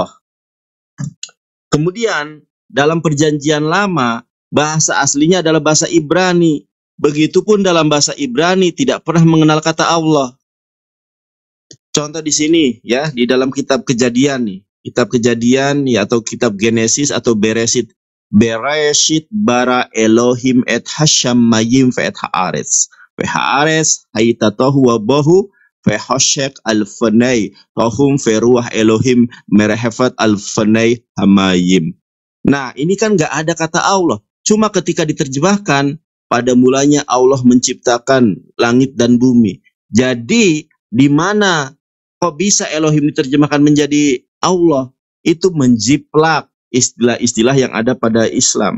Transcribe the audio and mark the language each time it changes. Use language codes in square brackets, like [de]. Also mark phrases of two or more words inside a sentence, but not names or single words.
[id] Kemudian dalam perjanjian lama, bahasa aslinya adalah bahasa Ibrani. Begitupun dalam bahasa Ibrani tidak pernah mengenal kata Allah. Contoh di sini ya, di dalam kitab Kejadian nih. Kitab Kejadian ya, atau kitab Genesis atau Bereshit. [he] בראשית ברא אלהים את השמים ואת הארץ. והארץ היתהתהו ובהו וחשך על-פני. תהום ורוח אלהים מרחפת על-פני המים. [id] Nah, ini kan nggak ada kata Allah. Cuma ketika diterjemahkan, pada mulanya Allah menciptakan langit dan bumi. Jadi di mana kok bisa Elohim diterjemahkan menjadi Allah? Itu menjiplak istilah-istilah yang ada pada Islam.